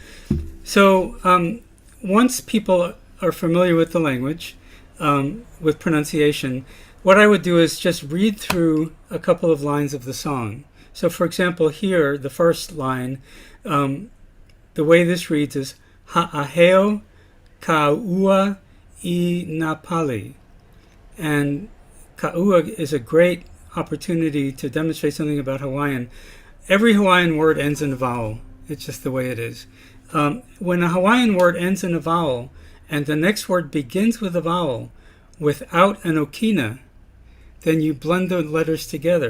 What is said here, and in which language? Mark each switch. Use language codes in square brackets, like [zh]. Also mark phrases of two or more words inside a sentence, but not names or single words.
[en] So once people are familiar with the language, with pronunciation, what I would do is just read through a couple of lines of the song. So for example, here, the first line, the way this reads is [haw] ha'aheo ka'ua I napali. [en] And ka'ua is a great opportunity to demonstrate something about Hawaiian. Every Hawaiian word ends in a vowel. It's just the way it is. When a Hawaiian word ends in a vowel and the next word begins with a vowel without an okina, then you blend the letters together.